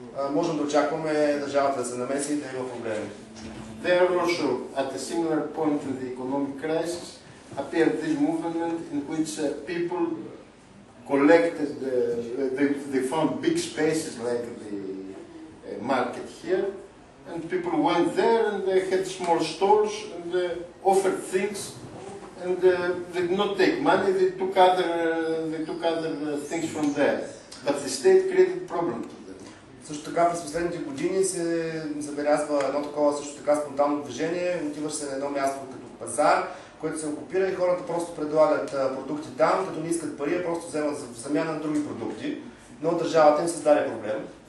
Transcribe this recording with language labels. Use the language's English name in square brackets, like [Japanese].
[Bulgarian] Можем да очакваме държавата да се намеси и да има проблеми. [English] There also, at a similar point in the economic crisis, appeared this movement in which people collected, they found big spaces like the market here, and people went there and they had small stores and offered things, and they did not take money, they took other things from there. But the state created problem to them. [Bulgarian] Също така през последните години се забелязва едно такова също така спонтанно движение. Отиваш се на едно място като пазар, което се окупира и хората просто предлагат продукти там, като не искат пари, а просто вземат в замяна на други продукти. Но държавата им създаде проблем.